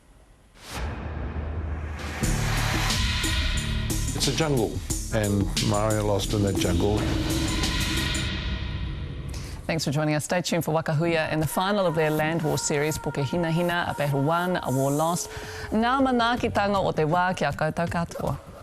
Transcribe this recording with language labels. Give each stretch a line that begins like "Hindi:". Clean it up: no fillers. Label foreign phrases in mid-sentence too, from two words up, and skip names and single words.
English: It's a jungle, and Maori are lost in that jungle. Thanks for joining us. Stay tuned for Wakahuia and the final of their Land War series, Poke Hina Hina, A Battle Won, A War Lost.
Māori: Ngā manaakitanga o te wā ki a koutou katoa.